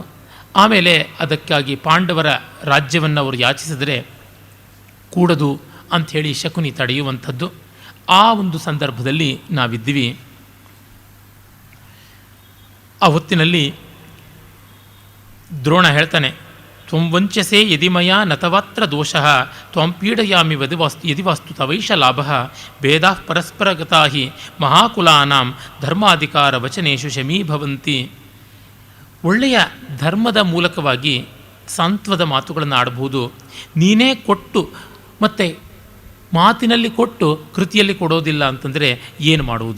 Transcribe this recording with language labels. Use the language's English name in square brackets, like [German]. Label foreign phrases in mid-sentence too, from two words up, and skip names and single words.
[Kannada] ಆಮೇಲೆ ಅದಕ್ಕಾಗಿ ಪಾಂಡವರ ರಾಜ್ಯವನ್ನು ಅವರು ಯಾಚಿಸಿದರೆ ಕೂಡದು ಅಂಥೇಳಿ ಶಕುನಿ ತಡೆಯುವಂಥದ್ದು. ಆ ಒಂದು ಸಂದರ್ಭದಲ್ಲಿ ನಾವಿದ್ದೀವಿ. ಆ ಹೊತ್ತಿನಲ್ಲಿ ದ್ರೋಣ ಹೇಳ್ತಾನೆ, [Sanskrit] ತ್ವಂ ವಂಚಸೆ ಯದಿ ಮಯಾ ನತವಾತ್ರ ದೋಷಃ ತ್ವಂ ಪೀಡಯಾಮಿ ಯದಿ ವಾಸ್ತು ತವೈಷ ಲಾಭಃ ಭೇದಾಃ ಪರಸ್ಪರಗತಾ ಹಿ ಮಹಾಕುಲಾನಾಂ ಧರ್ಮಾಧಿಕಾರ ವಚನೇಶು ಶಮೀಭವಂತಿ. [Kannada] ಒಳ್ಳೆಯ ಧರ್ಮದ ಮೂಲಕವಾಗಿ ಸಾಂತ್ವದ ಮಾತುಗಳನ್ನು ಆಡಬಹುದು. ನೀನೇ ಕೊಟ್ಟು ಮತ್ತು ಮಾತಿನಲ್ಲಿ ಕೊಟ್ಟು ಕೃತಿಯಲ್ಲಿ ಕೊಡೋದಿಲ್ಲ ಅಂತಂದರೆ ಏನು ಮಾಡುವುದು?